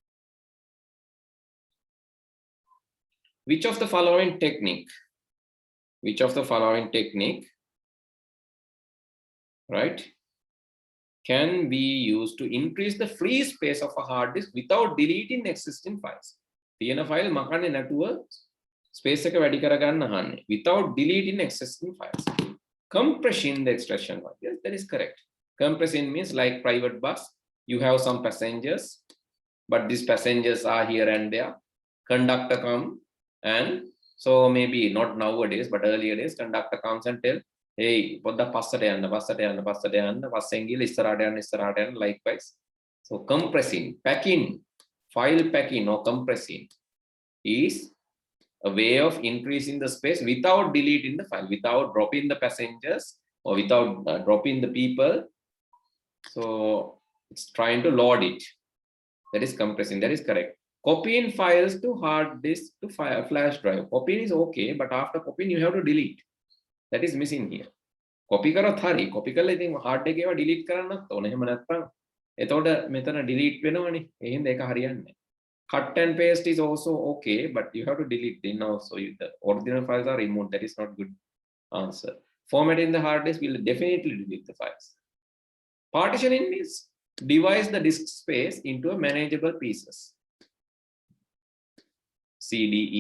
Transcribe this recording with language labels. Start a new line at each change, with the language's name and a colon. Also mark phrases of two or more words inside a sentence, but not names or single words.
English: Which of the following technique, right, can be used to increase the free space of a hard disk without deleting existing files?
Sinhala: තියෙන file මකන්නේ නැතුව space එක වැඩි කරගන්න අහන්නේ
English: without deleting existing files. Compressing the extraction. Yes, that is correct. Compressing means like private bus, you have some passengers, but these passengers are here and there. Conductor come, and so maybe not nowadays, but earlier days, conductor comes and tell,
Sinhala: hey, පොඩ්ඩක් පස්සට යන්න, පස්සෙන් ගිහලා ඉස්සරහට යන්න,
English: likewise. So compressing, packing, file packing or compressing is a way of increasing the space without deleting the file, without dropping the passengers or without dropping the people. So it's trying to load it. That is compressing. That is correct. Copying files to hard disk to flash drive. Copying is okay, but after copying you have to delete. That is missing here.
Sinhala: Copy කරොත් හරි. Copy කරලා ඉතින් hard එකේ ඒවා delete කරන්නත් ඕනේ. එහෙම නැත්නම් එතකොට මෙතන delete වෙනවනේ. ඒ හින්දා ඒක හරියන්නේ නැහැ.
English: Cut and paste is also okay, but you have to delete then also. The original files are removed. That is not good answer. Formatting the hard disk will definitely delete the files. Partitioning means divide the disk space into a manageable pieces. CDE.